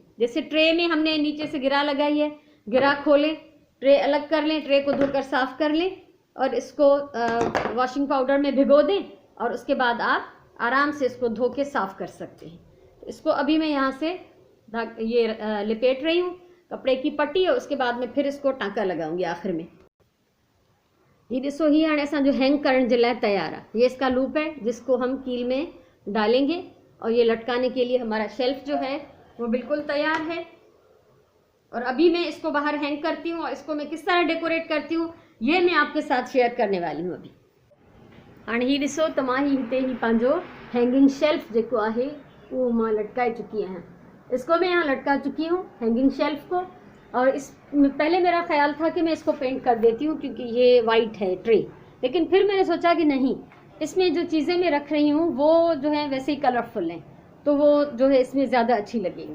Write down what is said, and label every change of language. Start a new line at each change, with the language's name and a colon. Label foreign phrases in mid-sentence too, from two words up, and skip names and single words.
Hindi: जैसे ट्रे में हमने नीचे से गिरा लगाई है, गिरा खोलें, ट्रे अलग कर लें, ट्रे को धोकर साफ़ कर लें और इसको
English: washing powder
Hindi: में भिगो दें और उसके बाद आप आराम से इसको धो के साफ़ कर सकते हैं। तो इसको अभी मैं यहाँ से ये लिपेट रही हूँ कपड़े की पट्टी, और उसके बाद में फिर इसको टांका लगाऊंगी आखिर में।
Sindhi: ये ॾिसो, ही हाणे असांजो हैंग करण जे लाइ तैयार है।
Hindi: ये इसका लूप है जिसको हम कील में डालेंगे और ये लटकाने के लिए हमारा शेल्फ जो है वो बिल्कुल तैयार है। और अभी मैं इसको बाहर हैंग करती हूँ और इसको मैं किस तरह डेकोरेट करती हूँ ये मैं आपके साथ शेयर करने वाली हूँ अभी।
Sindhi: हाणे ही ॾिसो त मां हिते ही पंहिंजो
English: hanging shelf
Sindhi: जेको आहे वो मां लटकाए चुकी आहियां।
Hindi: इसको मैं यहाँ लटका चुकी हूँ
English: hanging shelf
Hindi: को। और इस पहले मेरा ख्याल था कि मैं इसको पेंट कर देती हूँ क्योंकि ये वाइट है ट्रे, लेकिन फिर मैंने सोचा कि नहीं, इसमें जो चीज़ें मैं रख रही हूँ वो जो है वैसे ही कलरफुल हैं, तो वो जो है इसमें ज़्यादा अच्छी लगेंगी।